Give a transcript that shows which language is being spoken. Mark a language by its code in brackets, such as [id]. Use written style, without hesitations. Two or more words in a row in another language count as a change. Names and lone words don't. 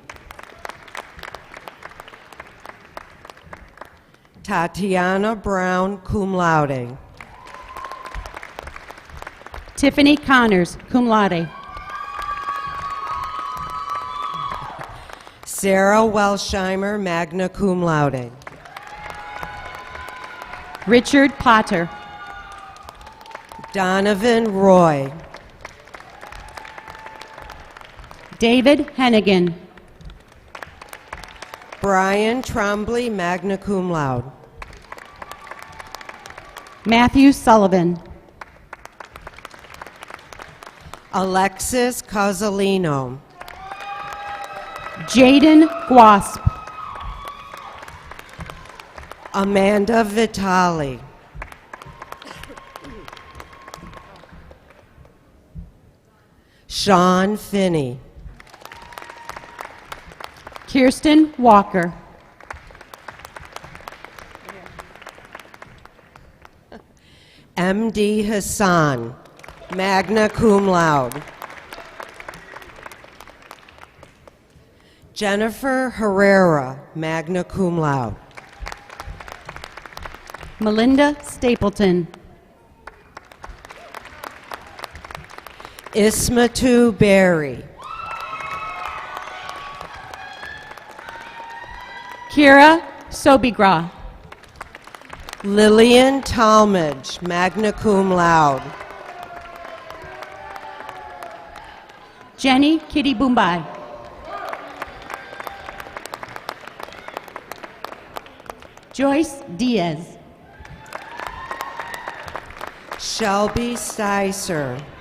[en] Tatiana Brown, [la] cum laude. [en] Tiffany Connors, [la] cum laude. [en] Sarah Welsheimer, [la] magna cum laude. [en] Richard Potter. Donovan Roy. David Hennigan. Brian Trombley, [la] magna cum laude. [en] Matthew Sullivan. Alexis Cozzolino. Jaden Guasp. Amanda Vitali. Sean Finney. Kirsten Walker. M.D. Hassan, [la] magna cum laude. [en] Jennifer Herrera, [la] magna cum laude. [en] Melinda Stapleton. Ismatu Berry. Kira Sobigra. Lillian Talmadge, [la] magna cum laude. [en] Jenny Kitty Boombai. Joyce Diaz. Shelby Sticer.